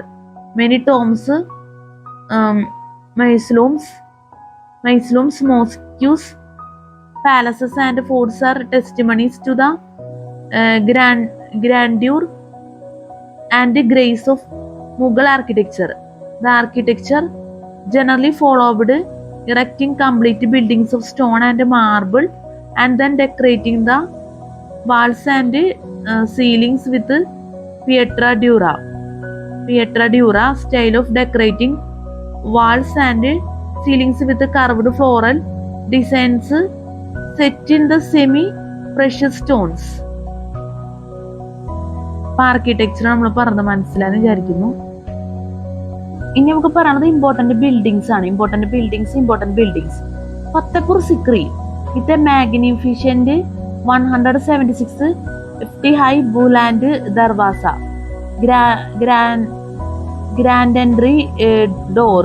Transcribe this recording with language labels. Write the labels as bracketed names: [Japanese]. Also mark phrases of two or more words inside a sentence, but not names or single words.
[English] Many tombs, mausoleums, mosques, palaces, and forts are testimonies to the grandeur and grace of Mughal architecture. The architecture generally followed erecting complete buildings of stone and marble, and then decorating the walls and ceilings with pietra dura. Pietra dura style of decorating walls and ceilings with carved floral designs set in the semi-precious stones. [Malayalam] ആർക്കിടെക്ചർ നമ്മൾ പറഞ്ഞത് മനസ്സിലാന്ന് വിചാരിക്കുന്നു. ഇനി നമുക്ക് പറയുന്നത് [English] important buildings [Malayalam] ആണ്. [English] important buildings. Fatehpur Sikri with a magnificent 176 50 high Buland Darwaza, grand entry door.